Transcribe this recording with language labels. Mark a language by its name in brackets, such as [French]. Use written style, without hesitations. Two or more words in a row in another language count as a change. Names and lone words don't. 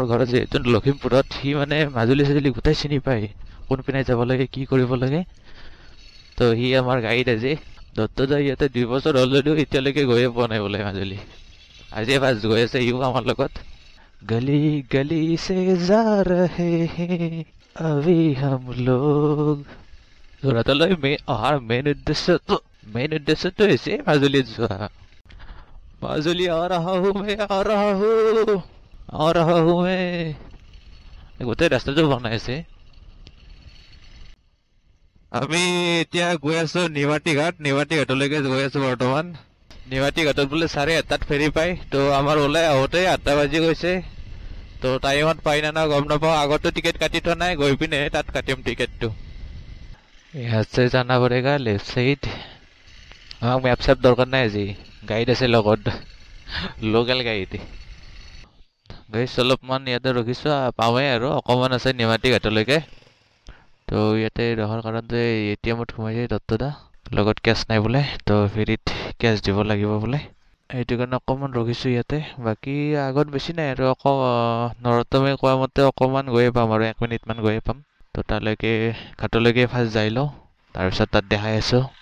[Assamese] ঘৰত যিহেতু লখিমপুৰত সি মানে মাজুলী চাজুলী গোটেই চিনি পায় কোনপিনে যাব লাগে কি কৰিব লাগে তো সি আমাৰ গাইড আজি দত্তদা ইয়াতে 2 বছৰ হ'ল যদিও এতিয়ালৈকে গৈয়ে পোৱা নাই বোলে মাজুলী আজিয়ে ফাৰ্ষ্ট গৈ আছে সিও আমাৰ লগত [Hindi] गली गली से जा रहे हैं अभी हम लोग [Assamese] যোৰহাটলৈ অহাৰ মেইন উদ্দেশ্যটো হৈছে মাজুলীত যোৱা মাজুলী [Hindi] आ रहा हूँ मैं आ रहा हूँ आ रहा हूँ मैं [Assamese] গোটেই ৰাস্তাটো বনাই আছে আমি এতিয়া গৈ আছো নিমাতী ঘাটলৈকে গৈ আছো বৰ্তমান নিমাতী ঘাটত বোলে 8:30 ফেৰী পায় তো আমাৰ ওলাই আহোঁতে 8টা বাজি গৈছে তো টাইমত পাই না গম নাপাওঁ আগতো টিকেট কাটি থোৱা নাই গৈ পিনে তাত কাটিম টিকেটটো [Hindi] यहाँ से जाना पड़ेगा लेफ्ट साइड [Assamese] আমাক মেপ চেপ দৰকাৰ নাই আজি গাইড আছে লগত লোকেল গাইড গাইছ অলপমান ইয়াতে ৰখিছো পাওঁৱেই আৰু অকণমান আছে নিমাতী ঘাটলৈকে তো ইয়াতে ৰখাৰ কাৰণতে এটিএমত সোমাইছে দত্তদা লগত কেছ নাই বোলে তো ফেৰীত কেছ দিব লাগিব বোলে সেইটো কাৰণে অকণমান ৰখিছো ইয়াতে বাকী আগত বেছি নাই আৰু নৰোত্তমে কোৱা মতে অকণমান গৈয়ে পাম আৰু 1 মিনিটমান গৈয়ে পাম তো তালৈকে ঘাটলৈকে ফাৰ্ষ্ট যাই লওঁ তাৰপিছত তাত দেখাই আছো